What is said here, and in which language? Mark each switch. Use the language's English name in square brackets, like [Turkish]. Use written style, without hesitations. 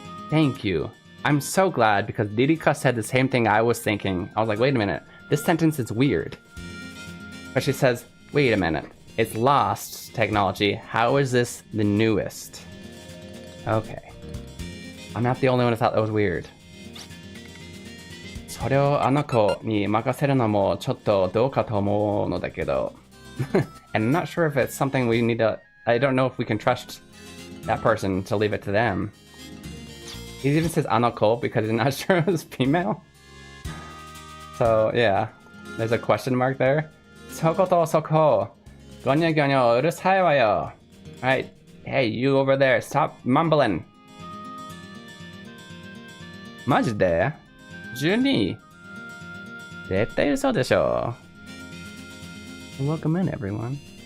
[English] Thank you. I'm so glad, because Ririka said the same thing I was thinking. I was like, wait a minute, this sentence is weird. But she says, wait a minute, it's lost technology. How is this the newest? Okay. I'm not the only one who thought that was weird. [Japanese] それをあの子に任せるのもちょっとどうかと思うのだけど. [English] And I'm not sure if it's something we need to... I don't know if we can trust that person to leave it to them. He even says あの子 because he's not sure it was female. So, yeah. There's a question mark there. [Japanese] そことそこ. ゴニョゴニョうるさいわよ. [English] Alright. Hey, you over there. Stop mumbling. [Japanese] マジで ?12? 絶対嘘でしょ。 [English] Welcome in, everyone.